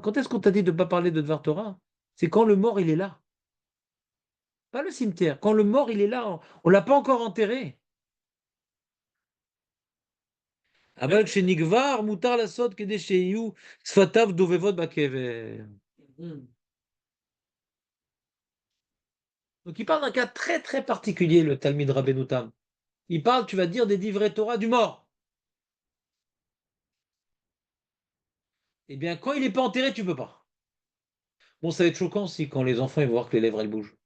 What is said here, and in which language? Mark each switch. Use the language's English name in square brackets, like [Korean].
[French] Quand est-ce qu'on t'a dit de ne pas parler de Dvar Torah? C'est quand le mort, il est là. Pas le cimetière. Quand le mort, il est là, on ne l'a pas encore enterré. [Hebrew] אבל כשנגבר, מותר לעשות כדי שיהיו שפתיו דובבות בקבר. [French] Donc il parle d'un cas très très particulier, le Talmid Rabbeinu Tam. Il parle, tu vas dire, des divrei Torah du mort. Eh bien, quand il n'est pas enterré, tu peux pas. Bon, ça va être choquant si quand les enfants ils vont voir que les lèvres elles bougent.